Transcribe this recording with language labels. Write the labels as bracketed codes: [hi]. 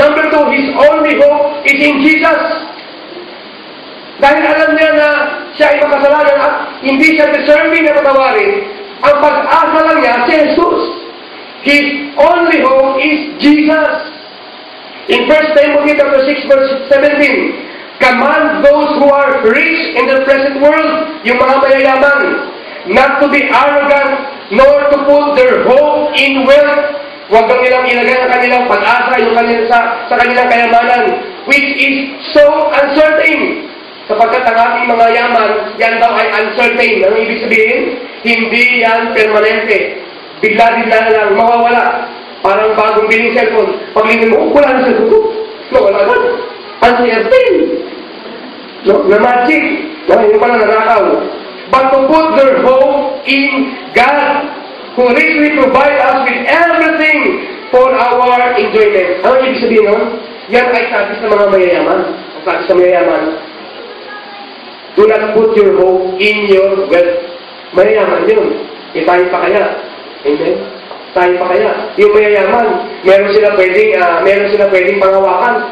[en] Number 2, his only hope is in Jesus. [tl] Dahil alam niya na siya ay makasalanan at hindi siya deserving na patawarin, ang pag-asa lang niya si Jesus. [en] His only hope is Jesus. In 1 Timothy chapter 6, verse 17, command those who are rich in the present world, [tl] yung mga mayayaman, [en] not to be arrogant, nor to put their hope in wealth. [tl] Huwag kang nilang ilagay ang kanilang pag-asa sa kanilang kayamanan, [en] which is so uncertain. [tl] Sapagkat ang ating mga yaman, yan daw ay uncertain. Ano ibig sabihin? Hindi yan permanente. Bigla-bigla na lang, mawawala. Parang bagong biling cellphone. Paglingin mo, wala na cellphone ko. Wala na. Uncertain. Na magic. Yung pala nanakaw. [en] But to put their hope in God, who richly provide us with everything for our enjoyment. [tl] Ano ibig sabihin nun? Yan ay sabi sa mga mayayaman. Ang sabi sa mayayaman, [en] do not put your hope in your wealth. [tl] Mayayaman yun. Tayo pa kaya. Amen? Tayo pa kaya. Yung mayayaman, meron sila pwedeng pangawakan.